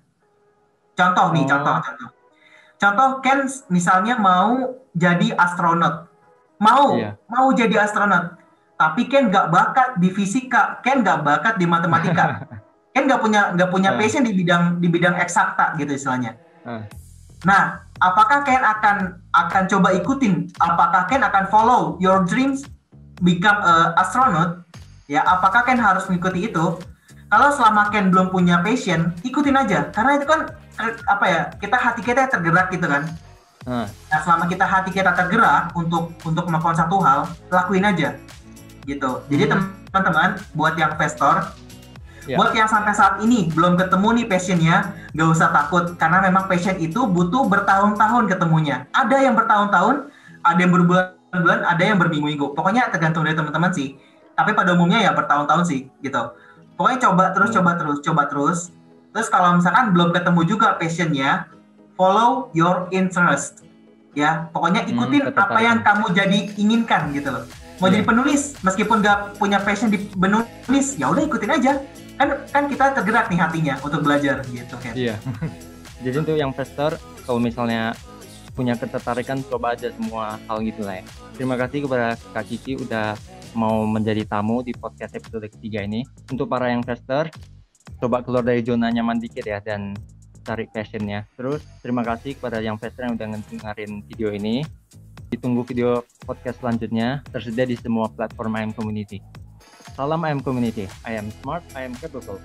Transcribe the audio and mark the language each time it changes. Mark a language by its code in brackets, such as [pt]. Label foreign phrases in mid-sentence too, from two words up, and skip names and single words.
[id] Contoh nih, contoh Ken misalnya mau jadi astronot, mau jadi astronot, tapi Ken nggak bakat di fisika, Ken nggak bakat di matematika, Ken nggak punya passion di bidang eksakta gitu istilahnya. Nah, apakah Ken akan coba ikutin? Apakah Ken akan [en] follow your dreams become astronaut? [id] Ya, apakah Ken harus mengikuti itu? Kalau selama Ken belum punya passion, ikutin aja, karena itu kan hati kita tergerak gitu kan. Nah, selama hati kita tergerak untuk melakukan satu hal, lakuin aja gitu. Jadi teman-teman, buat yang investor, buat yang sampai saat ini belum ketemu nih passionnya, gak usah takut, karena memang passion itu butuh bertahun-tahun ketemunya. Ada yang bertahun-tahun, ada yang berbulan-bulan, ada yang berminggu-minggu. Pokoknya tergantung dari teman-teman sih. Tapi pada umumnya ya bertahun-tahun sih gitu. Pokoknya coba terus. Terus kalau misalkan belum ketemu juga passionnya, [en] follow your interest. [id] Ya, pokoknya ikutin apa yang kamu jadi inginkan gitu loh. Mau jadi penulis, meskipun gak punya passion di menulis, ya udah ikutin aja. Kan kita tergerak nih hatinya untuk belajar gitu kan. Iya. Jadi untuk yang investor, kalau misalnya punya ketertarikan, coba aja semua hal gitu lah ya. Terima kasih kepada Kak Kiki udah mau menjadi tamu di podcast episode ketiga ini. Untuk para investor, coba keluar dari zona nyaman dikit ya dan cari passionnya. Terus terima kasih kepada yang investor yang udah ngedengerin video ini. Ditunggu video podcast selanjutnya, tersedia di semua platform IM Community. [en] Salam IM Community, I am smart, I am capable.